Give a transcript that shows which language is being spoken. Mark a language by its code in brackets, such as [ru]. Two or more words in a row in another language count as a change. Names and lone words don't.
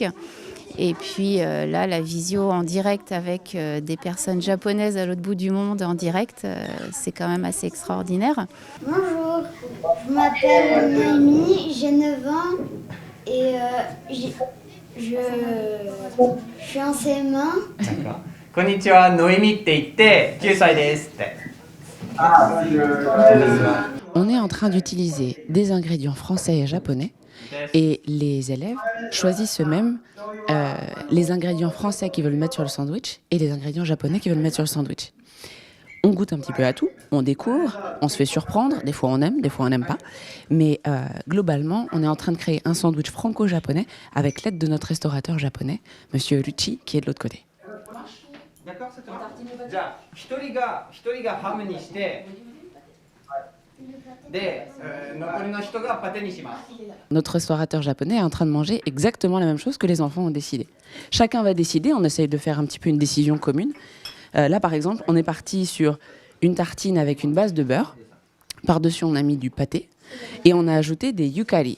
[fr] Et puis là, la visio en direct avec des personnes japonaises à l'autre bout du monde en direct, c'est quand même assez extraordinaire. Bonjour, je m'appelle Noémie, j'ai 9 ans et je suis en CM1. [ja] Konnichiwa, Noémie って言って9歳ですって。 [fr] On est en train d'utiliser des ingrédients français et japonais et les élèves choisissent eux-mêmes les ingrédients français qu'ils veulent mettre sur le sandwich et les ingrédients japonais qu'ils veulent mettre sur le sandwich. On goûte un petit peu à tout, on découvre, on se fait surprendre, des fois on aime, des fois on n'aime pas, mais globalement on est en train de créer un sandwich franco-japonais avec l'aide de notre restaurateur japonais, Monsieur Lucci, qui est de l'autre côté. D'accord, ça te va? [ja] じゃあ一人がハムにして、で、残りの人がパテにします。 [fr] Notre restaurateur japonais est en train de manger exactement la même chose que les enfants ont décidé. Chacun va décider, on essaye de faire un petit peu une décision commune. Là par exemple, on est parti sur une tartine avec une base de beurre. Par-dessus, on a mis du pâté et on a ajouté des yukari.